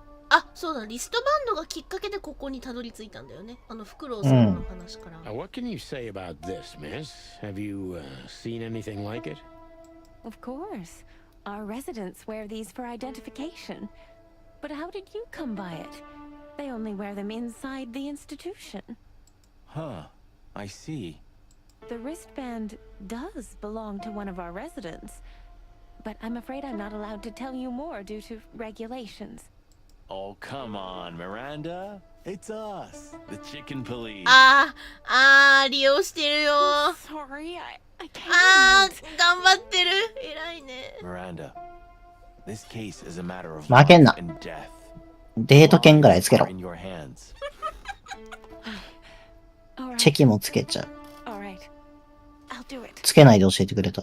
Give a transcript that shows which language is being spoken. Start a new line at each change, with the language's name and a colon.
Japanese: あ、そうだ、リストバンドがきっかけでここにたどり着いたんだよね。あのフクロウさんの話から。
English: Now, what can you say about this, miss? Have you seen anything like it? Of course. Our residents wear these for identification. But how did you come by it? They only wear them inside the institution. Huh. I see. The wristband does belong to one of our residents. But I'm afraid I'm not allowed to tell you more due to regulations. Oh, come on, Miranda. It's us, the chicken police.
Japanese: 利用してるよ。
English: Sorry, I can't.
Japanese: 頑張ってる。偉いね。
English: Miranda, this case is a matter of
Japanese: 負けんな。
English: life and death.
Japanese: デート券ぐらいつけろ
English: Are。in your hands. All right.
Japanese: チェキもつけちゃう。
English: All right. I'll do it.
Japanese: つけないで教えてくれた。